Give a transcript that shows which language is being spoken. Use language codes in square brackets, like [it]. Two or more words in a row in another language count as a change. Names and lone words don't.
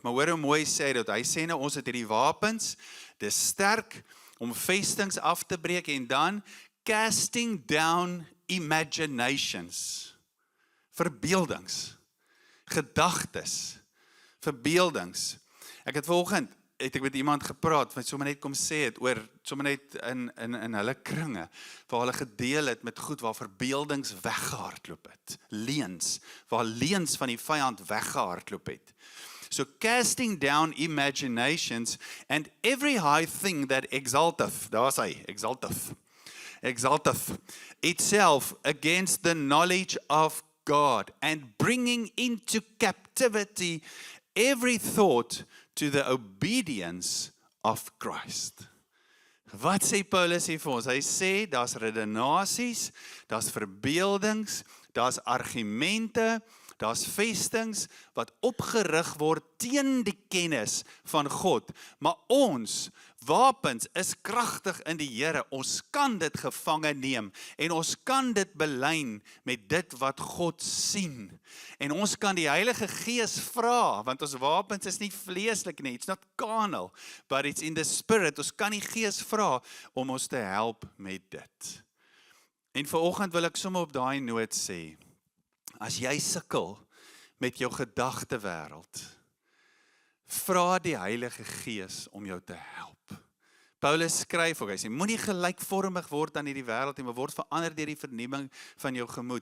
[af] Maar hoor hoe mooi sê dit. Hy sê nou ons het hierdie wapens, dis sterk om vestings af te breek en dan [en] casting down imaginations, [af] verbeeldings, gedagtes, verbeeldings. Ek het vanoggend het ek met iemand gepraat, wat sommer net kom sê het, oor, sommer net in hulle kringe, waar hulle gedeel het met goed, waar verbeeldings weggehardloop het. Leuns, waar leuns van die vyand weggehardloop het. [en] So casting down imaginations and every high thing that exalteth, [af] daar is hy, [en] exalteth itself against the knowledge of God, and bringing into captivity every thought to the obedience of Christ. [af] Wat sê Paulus hier vir ons? Hy sê, daar's redenasies, daar's verbeeldings, daar's argumente, daar's vestings wat opgerig word teen die kennis van God. Maar ons wapens is kragtig in die Here. Ons kan dit gevange neem en ons kan dit belyn met dit wat God sien. En ons kan die Heilige Gees vra, want ons wapens is nie vleeslik nie, [en] it's not carnal, but it's in the spirit. [af] Ons kan die Gees vra om ons te help met dit. En vanoggend wil ek sommer op daai noot sê, as jy sukkel met jou gedagtewêreld, vra die Heilige Gees om jou te help. Paulus skryf ook, hy sê, moenie gelykvormig word aan hierdie wêreld nie, maar word verander deur die vernuwing van jou gemoed.